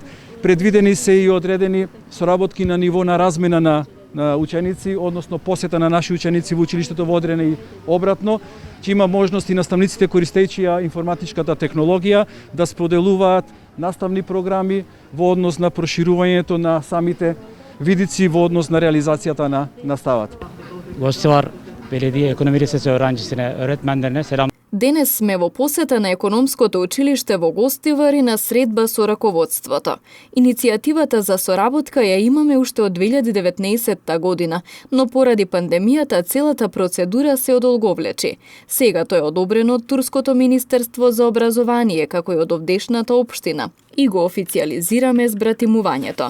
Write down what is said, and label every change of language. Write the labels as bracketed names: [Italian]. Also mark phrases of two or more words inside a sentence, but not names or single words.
[Macedonian] Предвидени се и одредени соработки на ниво на размена на ученици, односно посета на наши ученици во училиштето во Одрене и обратно, ќе има можност и наставниците користејќи ја информатичката технологија да споделуваат наставни програми во однос на проширувањето на самите видици во однос на реализацијата на наставата. [Turkish] Гостивар belediye ekonomi lisesi öğrencisine, öğretmenlerine selam. [Macedonian] Денес сме во посета на економското училиште во Гостивар и на средба со раководството. Иницијативата за соработка ја имаме уште од 2019 година, но поради пандемијата целата процедура се одолговлечи. Сега тој е одобрен од Турското министерство за образование, како и од овдешната општина, и го официјализираме збратимувањето.